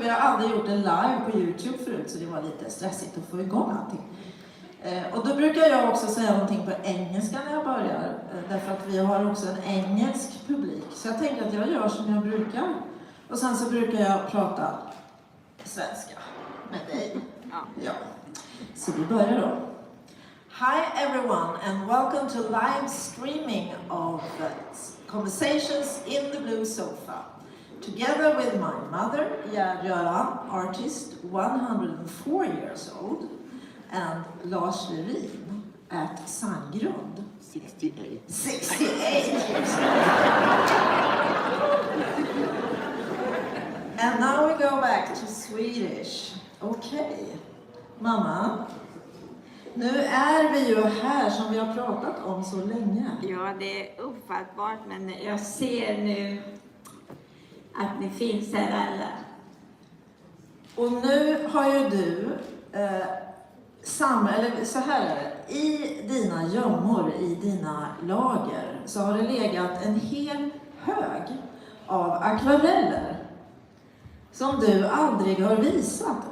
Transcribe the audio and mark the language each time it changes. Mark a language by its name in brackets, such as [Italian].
[Swedish] Och vi har aldrig gjort det live på YouTube förut, så det var lite stressigt att få igång allting. Och då brukar jag också säga någonting på engelska när jag börjar. Därför att vi har också en engelsk publik. Så jag tänker att jag gör som jag brukar. Och sen så brukar jag prata svenska med dig. Ja. Så vi börjar då. [English] Hi everyone and welcome to live streaming of Conversations in the Blue Sofa. Together with my mother, Gerd Göran, artist 104 years old, and Lars Lerin at Sandgrund. 68. 68 years old. And now we go back to Swedish. Okay. [Swedish] Mamma, nu är vi ju här som vi har pratat om så länge. Ja, det är ofattbart, men jag ser nu att ni finns här alla. Och nu har ju du, eller så här är det, i dina gömmor, i dina lager, så har det legat en hel hög av akvareller som du aldrig har visat.